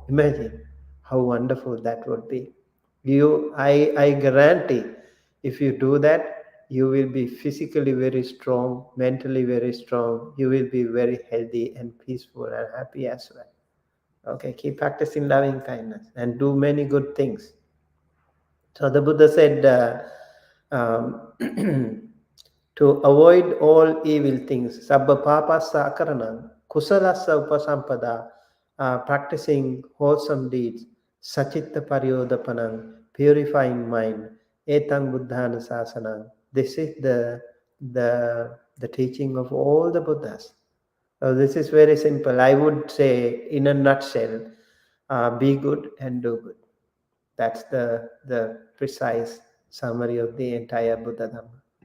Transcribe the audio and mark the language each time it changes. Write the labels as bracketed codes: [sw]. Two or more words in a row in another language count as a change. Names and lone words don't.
[en] Imagine how wonderful that would be. I guarantee, if you do that, you will be physically very strong, mentally very strong. You will be very healthy and peaceful and happy as well. Okay, keep practicing loving kindness and do many good things. So the Buddha said, to avoid all evil things, [pi] sabba papa sakaranam. Kusalasa upasampada, [en] practicing wholesome deeds, [pi] sachitta paryodapanam, [en] purifying mind, [pi] etang buddhana sasanam. [en] This is the teaching of all the Buddhas. So this is very simple. I would say, in a nutshell, be good and do good. That's the precise summary of the entire Buddha Dhamma.